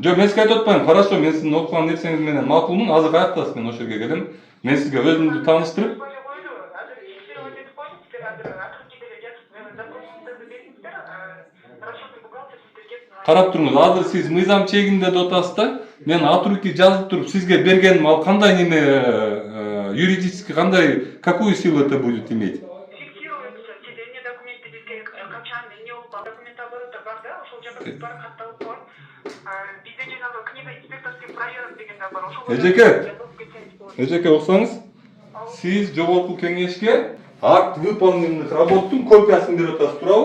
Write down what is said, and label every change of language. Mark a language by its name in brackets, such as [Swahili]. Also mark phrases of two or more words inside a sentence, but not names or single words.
[Kyrgyz] Жок, мен сизге айтып атпайм. Хорошо, мен сиздин окуган нерсеңиз менен макулмун. Азыр каяктасыз, мен ошол жерге келем. Мен сизге өзүмдү тааныштырып, карап туруңуз, азыр сиз мыйзам чегинде деп атасыз да. Мен [Russian] от руки [Kyrgyz] жазып туруп сизге бергеним ал кандай неме юридически кандай [Russian] какую силу это будет иметь? Фиксируется, [Kyrgyz] сиз эмне документти бизге качан эмне болуп [Russian] документ оборота [Kyrgyz] бар катталып бар. Бизде жанагы [Russian] книга инспекторских проверок [Kyrgyz] деген да бар. Ошол Эжеке уксаңыз. Сиз жогорку кеңешке [Russian] акт выполненных [Kyrgyz] работтун копиясын берип атасыз, туурабы?